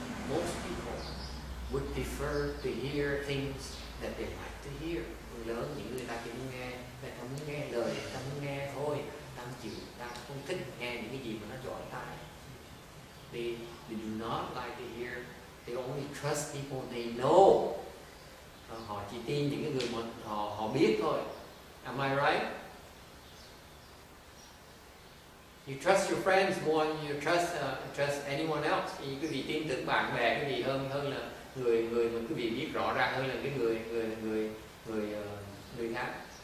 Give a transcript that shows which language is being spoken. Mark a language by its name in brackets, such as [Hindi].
[English] Most people would prefer to hear things that they like to hear. [Vietnamese] Người lớn, những người ta chỉ muốn nghe, người ta muốn nghe lời, người ta muốn nghe thôi, ta không chịu, ta không thích nghe những cái gì mà nó chói tai. [English] They do not like to hear. They only trust people they know. [Vietnamese] Họ chỉ tin những cái người mà họ biết thôi. [English] Am I right? You trust your friends more than you trust anyone else. [Vietnamese] Thì quý vị tin tưởng bạn bè cái gì hơn là người mà quý vị biết rõ ràng hơn là cái người khác.